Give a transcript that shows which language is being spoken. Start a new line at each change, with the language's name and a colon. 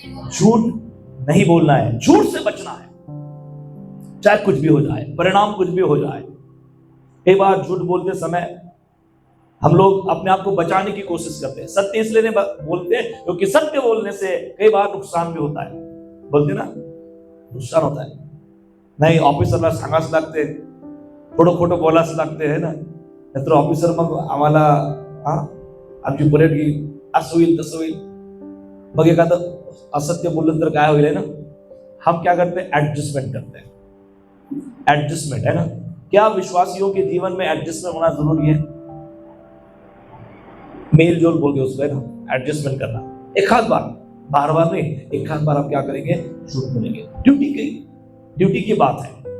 Hindi: झूठ नहीं बोलना है, झूठ से बचना है। चाहे कुछ भी हो जाए, परिणाम कुछ भी हो जाए। कई बार झूठ बोलते समय हम लोग अपने आप को बचाने की कोशिश करते हैं। सत्य इसलिए नहीं बोलते क्योंकि सत्य बोलने से कई बार नुकसान भी होता है। बोलते ना, नुकसान होता है।
Marathi: नाही ऑफिसरला सांगाच लागते, खोटं खोटं बोलाच लागते है ना, नाहीतर ऑफिसर मग आम्हाला आमची परेड घेईल, असं होईल तसं होईल, मग एखादं असत्य बोललं तर काय होईल है ना,
Hindi: हम क्या करते हैं? एडजस्टमेंट करते हैं। एडजस्टमेंट है ना। क्या विश्वासियों के जीवन में एडजस्टमेंट होना जरूरी है? मेल जोल बोल के उसको है ना, एडजस्टमेंट करना। एक आध बार, बार बार नहीं, एक आध बार आप क्या करेंगे? झूठ बोलेंगे। ड्यूटी की बात है।